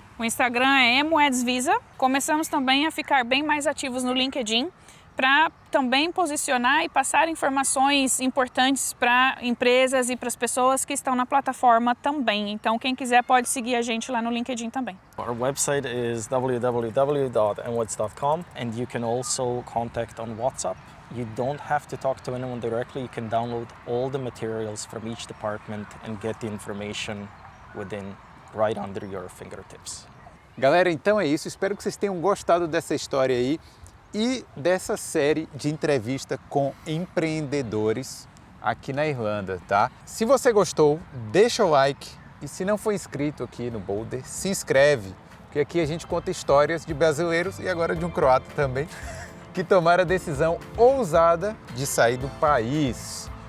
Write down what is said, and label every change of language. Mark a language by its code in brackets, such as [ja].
[pt] O Instagram é Emo-Eds Visa. Começamos também a ficar bem mais ativos no LinkedIn, para também posicionar e passar informações importantes para empresas e para as pessoas que estão na plataforma também. Então, quem quiser pode seguir a gente lá no LinkedIn também. [en] Our website is www.emweds.com, and you can also contact on WhatsApp. You don't have to talk to anyone directly. You can download all the materials from each department and get the information right under your fingertips. [pt] Galera, então é isso. Espero que vocês tenham gostado dessa história aí e dessa série de entrevista com empreendedores aqui na Irlanda, tá? Se você gostou, deixa o like e se não for inscrito aqui no Boulder, se inscreve, porque aqui a gente conta histórias de brasileiros e agora de um croata também, que tomaram a decisão ousada de sair do país.